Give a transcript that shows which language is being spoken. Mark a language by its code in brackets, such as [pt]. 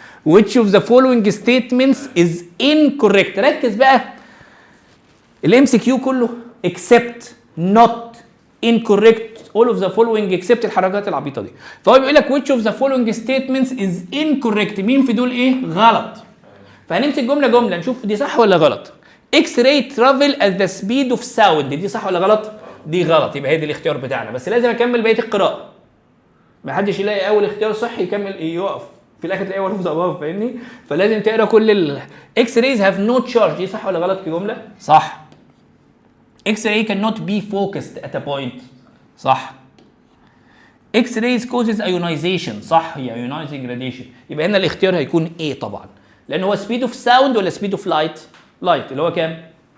[en] Which of the following statements is incorrect؟ [ar] ركز بقى. الام سي كيو كله [en] except not incorrect all of the following except [ar] الحركات العبيطه دي. فهو بيقول لك [en] which of the following statements is incorrect؟ [ar] مين في دول ايه؟ غلط. فهنمسك جمله جمله نشوف دي صح ولا غلط. [en] X-ray travel at the speed of sound، [ar] دي صح ولا غلط؟ دي غلط، يبقى هي دي الاختيار بتاعنا، بس لازم اكمل بقيه القراءه. ما حدش يلاقي اول اختيار صح يكمل يقف في الاخر تلاقي ورا ابوف، فاهمني؟ فلازم تقرا كل [en] X-rays have no charge، [ar] دي صح ولا غلط كجمله؟ صح. [en] X-ray cannot be focused at a point، صح. X-rays causes ionization، صح، هي ionizing radiation. [ar] يبقى هنا الاختيار هيكون ايه طبعا، لان هو [en] speed of sound [ar] ولا speed of light؟ light اللي هو كام؟